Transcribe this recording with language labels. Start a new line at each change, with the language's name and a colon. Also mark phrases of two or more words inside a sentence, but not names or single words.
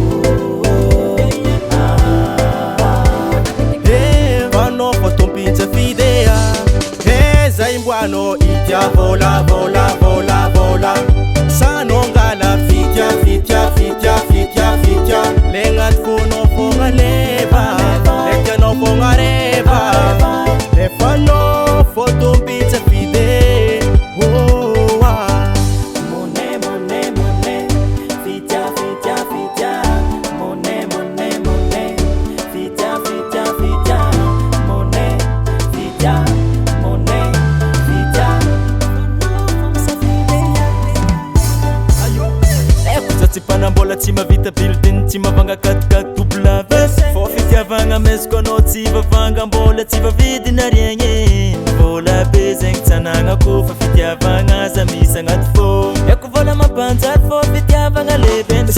Malagasy: anao fa tompinja fidea zay mboanao itia vola vola vola vola sanao ngala fitya fitya fitya fitya fitya legnaty fonao fogna leva lekyanao fogna reva lefanao fô tompinja fide
English: Money, money, money.
Malagasy: Fitya, fitya, fitya.
English: Money, money, money.
Malagasy: Fitya, fitya, fitya. Money, fitya, money, fitya. Za tsy mpanambola tsy mavita building tsy mavanga 4x4 fô fitiavagna meziko anao tsy vavangambola tsy vavidina riagny vola be zegny tsanagna fa fitiavagna za misy agnaty fô eko vola mampanjary fô fitiavagna leben'ny